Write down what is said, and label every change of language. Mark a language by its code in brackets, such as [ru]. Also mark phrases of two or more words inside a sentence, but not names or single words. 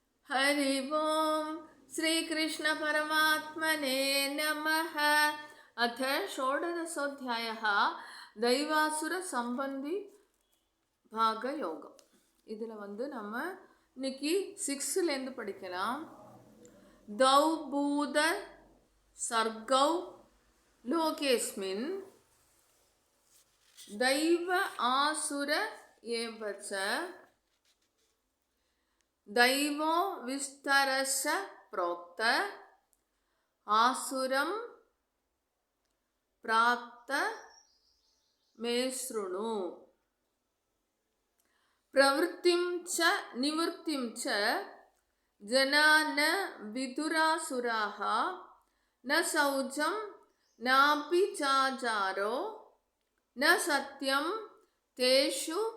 [sa] हरि ओम श्री कृष्ण परमात्मने नमः। अथ षोडशोऽध्यायः दैवासुर संबंधी भाग योगम. [ta] இதில் நம்ம இன்னைக்கு 6லேருந்து படிக்கலாம். [sa] दौ भूत सर्गौ लोकेस्मिन् दैव आसुर एवच दैवो विस्तरस प्रोक्त आसुरं प्राप्त मे शृणु प्रवृत्तिं च निवृत्तिं च जना न विदुरासुराः न शौचं नापि चाचारो न सत्यं तेषु